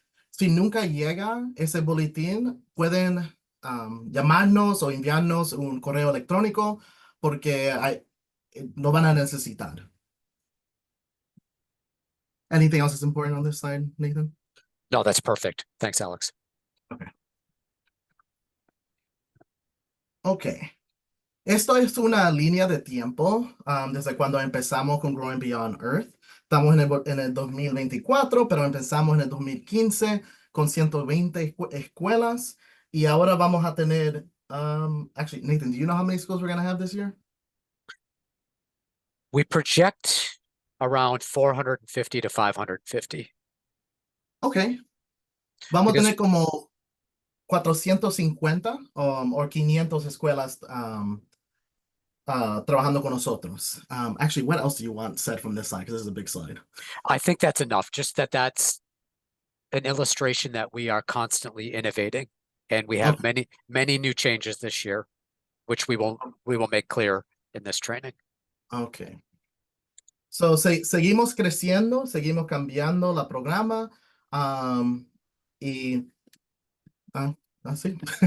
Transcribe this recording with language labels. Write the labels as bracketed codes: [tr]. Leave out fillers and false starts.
[es] Si nunca llega ese boletín, pueden llamarnos o enviarnos un correo electrónico porque lo van a necesitar. [en] Anything else that's important on this slide, Nathan? No, that's perfect. Thanks, Alex. Okay. Ok. [es] Esto es una línea de tiempo, desde cuando empezamos con Growing Beyond Earth. Estamos en el 2024, pero empezamos en el 2015 con 120 escuelas y ahora vamos a tener, [en] actually, Nathan, do you know how many schools we're going to have this year? We project around 450 to 550 [es] Ok, vamos a [en] because [es] tener como 450 o 500 escuelas trabajando con nosotros. [en] Actually, what else do you want said from this slide? Because this is a big slide. I think that's enough. Just that's an illustration that we are constantly innovating and we have Okay. many new changes this year, which we will make clear in this training. Okay. [es] So, seguimos creciendo, seguimos cambiando la programa, y así.